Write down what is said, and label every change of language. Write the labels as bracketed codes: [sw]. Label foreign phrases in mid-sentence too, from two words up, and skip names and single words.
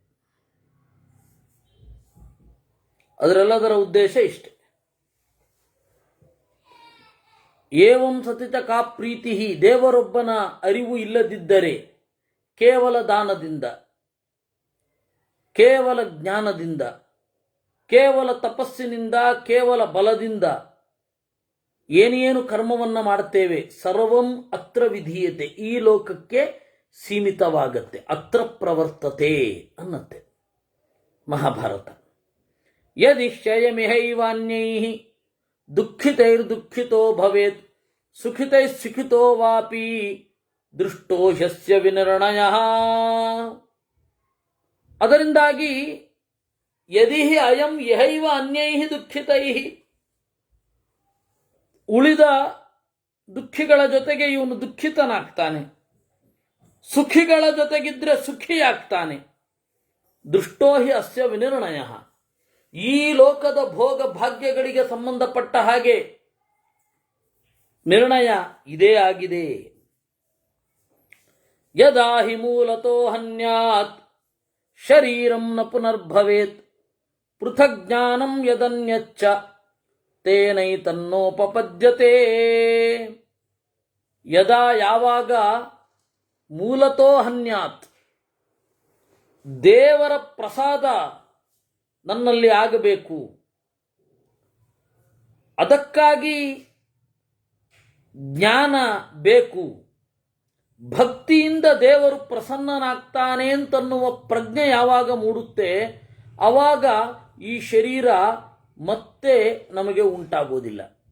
[sa] ಏವಂ ಸತಿತ ಕಾ ಪ್ರೀತಿ, [kn] ದೇವರೊಬ್ಬನ ಅರಿವು ಇಲ್ಲದಿದ್ದರೆ ಕೇವಲ ದಾನದಿಂದ, ಕೇವಲ ಜ್ಞಾನದಿಂದ, ಕೇವಲ ತಪಸ್ಸಿನಿಂದ, ಕೇವಲ ಬಲದಿಂದ ಏನೇನು ಕರ್ಮವನ್ನ ಮಾಡ್ತೇವೆ [sa] ಸರ್ವಂ ಅತ್ರ ವಿಧೀಯತೆ, [kn] ಈ ಲೋಕಕ್ಕೆ ಸೀಮಿತವಾಗತ್ತೆ. [sa] ಅತ್ರ ಪ್ರವರ್ತತೆ [kn] ಅನ್ನತ್ತೆ ಮಹಾಭಾರತ. [sa] ಯದಿಶ್ಚಯಮಿಹೈವಾನ್ಯೈಃ ದುಃಖಿತೈರ್ದುಃಖಿತೋ ಭವೇತ್ ಸುಖಿತೈಃಸುಖಿತೋ ವಾಪಿ ದೃಷ್ಟೋ ಹ್ಯಸ್ಯ ವಿನಿರ್ಣಯಃ. [kn] ಅದರಿಂದಾಗಿ [sa] ಯದಿ ಅಯಂ ಯಹೈವ ಅನ್ಯೈಃ ದುಃಖಿತೈಃ, [kn] ಉಳಿದ ದುಃಖಿಗಳ ಜೊತೆಗೆ ಇವನು ದುಃಖಿತನಾಗ್ತಾನೆ, ಸುಖಿಗಳ ಜೊತೆಗಿದ್ರೆ ಸುಖಿಯಾಗ್ತಾನೆ. [sa] ದೃಷ್ಟೋ ಹಿ ಅಸ್ಯ ವಿನಿರ್ಣಯಃ, [kn] ಈ ಲೋಕದ ಭೋಗ ಭಾಗ್ಯಗಳಿಗೆ ಸಂಬಂಧಪಟ್ಟ ಹಾಗೆ ನಿರ್ಣಯ ಇದೇ ಆಗಿದೆ. [sa] ಯದಾ ಹಿ ಮೂಲತೋ ಹನ್ಯಾತ್ ಶರೀರಂ ನ ಪುನರ್ಭವೇತ್ ಪೃಥಗ್ ಜ್ಞಾನಂ ಯದನ್ಯಚ್ಚ ತೇನೈತನ್ನೋಪಪದ್ಯತೆ. [kn] ಯದಾ ಯಾವಾಗ [sa] ಮೂಲತೋ ಹನ್ಯಾತ್, [kn] ದೇವರ ಪ್ರಸಾದ ನನ್ನಲ್ಲಿ ಆಗಬೇಕು, ಅದಕ್ಕಾಗಿ ಜ್ಞಾನ ಬೇಕು, ಭಕ್ತಿಯಿಂದ ದೇವರು ಪ್ರಸನ್ನನಾಗ್ತಾನೆ ಅಂತನ್ನುವ ಪ್ರಜ್ಞೆ ಯಾವಾಗ ಮೂಡುತ್ತೆ ಆವಾಗ ಈ ಶರೀರ ಮತ್ತೆ ನಮಗೆ ಉಂಟಾಗೋದಿಲ್ಲ.